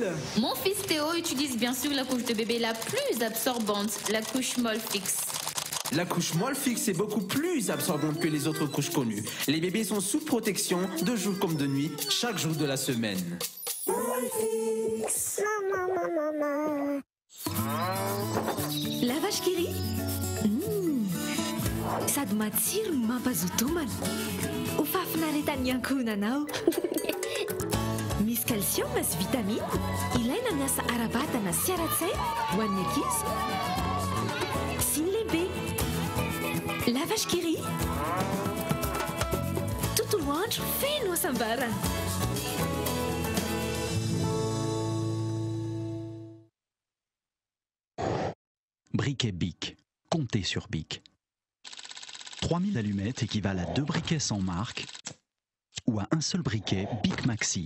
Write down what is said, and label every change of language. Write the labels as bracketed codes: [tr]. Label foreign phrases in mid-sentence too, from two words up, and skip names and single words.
[fr] Mon fils Théo utilise bien sûr la couche de bébé la plus absorbante, la couche Molfix. La couche Molfix est beaucoup plus absorbante que les autres couches connues. Les bébés sont sous protection de jour comme de nuit, chaque jour de la semaine. Molfix, maman. [mg] La vache qui rit sady matsiro no mampazoto homana ho fafinaretany ankohonanao misy calcium sy vitamine ilaina miasa ara-batana sy ara-tsaina ho an'ny ankizy sy ny lehibe. La vache qui rit tontolo andro feno hasambarana. [fr] Briquet Bic. Comptez sur Bic. 3000 allumettes équivalent à 2 briquets sans marque ou à un seul briquet Bic Maxi.